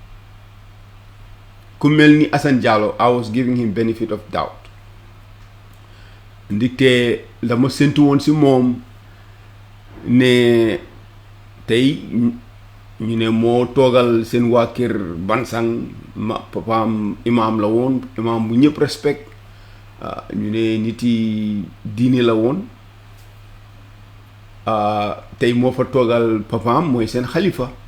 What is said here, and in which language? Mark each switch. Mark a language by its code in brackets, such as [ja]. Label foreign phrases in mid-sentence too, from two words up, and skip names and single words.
[wo] ku mel ni Hassan Jallow, [en] I was giving him benefit of doubt, [wo] ndikte dama séntu woon si moom ne tey ñu ne moo toogal seen waa kër Bansang, papaam imaam la woon, imaam bu ñëpp respect, ñu ne nit yi diine la woon, tey moo fa toogal papaam mooy seen xalifa.